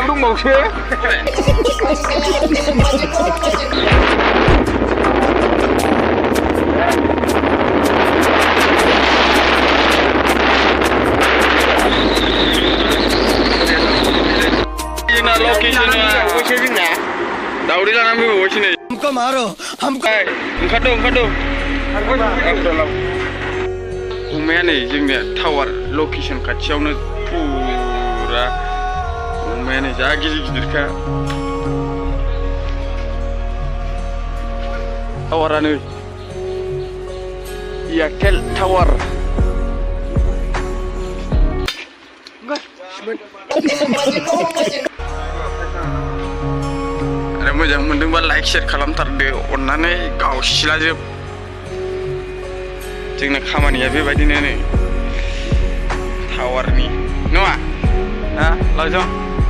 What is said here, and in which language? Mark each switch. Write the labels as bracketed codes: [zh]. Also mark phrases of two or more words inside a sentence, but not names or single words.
[brx] गावसो जोंना लकेसना अबेसे जोंना दावदै लानानै फैबावबायसो नै [hi] हमको मारो हमको [brx] ओंखारदो अमाया नै जोंनिया टावार लकेसन खाथियावनो फुरा अमाया नै जा गिदिरखा टावारानो एयारटेल टावार आरो मोजां मोनदोंबा [en] like share [brx] खालामथारदो अननानै गावसिलाजोब जोंना खामानिया बेबायदिनो नै टावारनि नङा लावजं